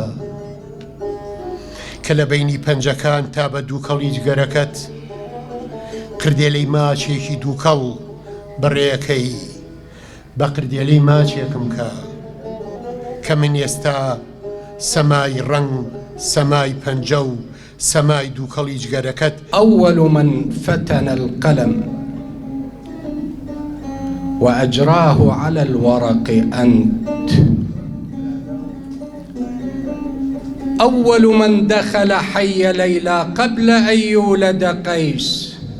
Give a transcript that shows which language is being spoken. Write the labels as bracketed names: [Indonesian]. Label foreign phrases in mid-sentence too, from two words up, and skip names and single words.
[Central Kurdish] کە لە بەینی پەنجەکان تا بە دووکەڵی جگەرەکەت کردێلەی ماچێکی دووکەڵ بڕێەکەی بە قردێلەی ماچێکم کە من ئێستا سەمای ڕەنگ سەمای پەنجە و سەمای دووکەڵی جگەرەکەت. [Arabic] أول من فتن القلم وأجراه على الورق أنت، أول من دخل حي ليلى قبل أن يولد قيس